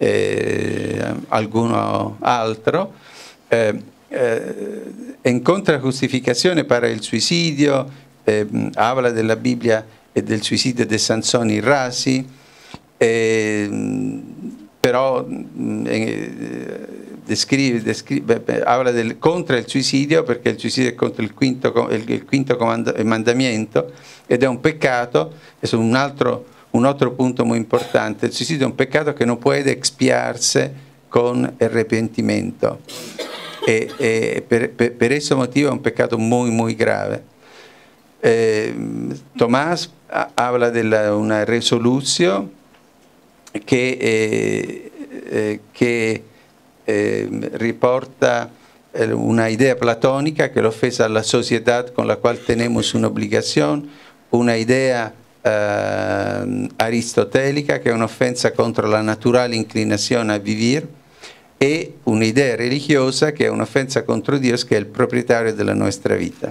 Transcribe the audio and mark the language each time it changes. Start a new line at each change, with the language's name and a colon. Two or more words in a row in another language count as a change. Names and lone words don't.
Spanish: alguno altro, encuentra justificaciones para el suicidio, habla de la Biblia y del suicidio de Sansón y Rasi, però habla contra
Italian: il suicidio, perché il suicidio è contro il quinto mandamento ed è un peccato.
Spanish: Es un altro punto muy importante:
Italian: il suicidio è un peccato che non può
Spanish: expiarse con arrepentimiento,
Italian: e per questo motivo è un peccato
Spanish: muy, muy grave. Tomás habla de una resolución que riporta una idea platónica, que la ofensa a la sociedad con la cual tenemos una obligación, una idea aristotélica, que es una ofensa contra la natural inclinación a vivir, y una idea religiosa, que es una ofensa contra Dios, que es el propietario de la nuestra vida.